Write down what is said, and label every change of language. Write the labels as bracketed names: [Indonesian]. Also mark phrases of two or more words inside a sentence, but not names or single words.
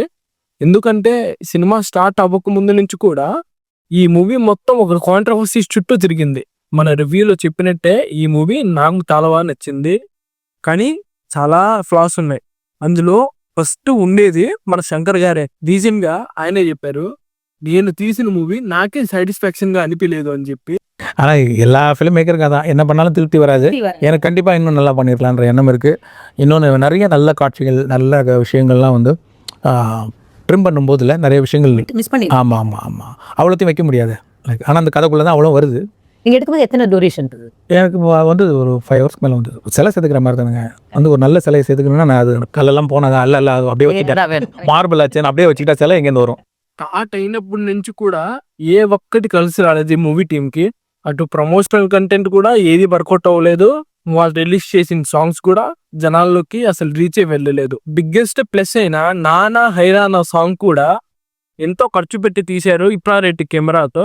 [Telugu] ఎందుకంటే సినిమా స్టార్ట్ అవ్వక ముందు నుంచి కూడా ఈ మూవీ మొత్తం ఒక కాంట్రవర్సీ చుట్టూ తిరిగింది. మన రివ్యూలో చెప్పినట్టే ఈ మూవీ నాకు చాలా బాగా నచ్చింది, కానీ చాలా ఫ్లాస్ ఉన్నాయి. అందులో ఫస్ట్ ఉండేది మన శంకర్ గారే. రీజన్గా ఆయనే చెప్పారు, నేను తీసిన మూవీ నాకే సాటిస్ఫాక్షన్ గా అనిపించలేదు అని చెప్పి. [Tamil] ஆனால் எல்லா [English] film maker [Tamil] தான் என்ன பண்ணாலும் திருப்தி வராது. எனக்கு கண்டிப்பாக இன்னும் நல்லா பண்ணியிருக்கலான்ற எண்ணம் இருக்குது. இன்னொன்று நிறைய நல்ல காட்சிகள் நல்ல விஷயங்கள்லாம் வந்து ட்ரிம் பண்ணும்போதில் நிறைய விஷயங்கள் மிஸ் பண்ணி ஆமாம் ஆமாம் ஆமாம் அவ்வளோத்தையும் வைக்க முடியாது. ஆனால் அந்த கதைக்குள்ளே தான் அவ்வளோ வருது. நீங்கள் எடுக்கும்போது எத்தனை டூரேஷன்? எனக்கு வந்து ஒரு 5 hours மேலே வந்து சிலை செதுக்கிற மாதிரி தானுங்க. வந்து ஒரு நல்ல சிலையை செதுக்கணும்னா நான் அது கல்லெல்லாம் போனதா அல்ல அப்படியே வச்சுட்டேன், மார்பிள் ஆச்சு அப்படியே வச்சுக்கிட்டா சிலை எங்கேருந்து வரும். [Telugu] స్టార్ట్ అయినప్పటి నుంచి కూడా ఏ ఒక్కటి కలిసి రాలేదు ఈ మూవీ టీంకి. అటు [English] promotional content [Telugu] కూడా ఏది వర్కౌట్ అవ్వలేదు, వాళ్ళు రిలీజ్ చేసిన సాంగ్స్ కూడా జనాల్లోకి అసలు రీచ్ వెళ్ళలేదు. [English] biggest plus [Telugu] అయిన నానా హైరానా సాంగ్ కూడా ఎంతో ఖర్చు పెట్టి తీశారు ఇప్రారెడ్డి కెమెరాతో.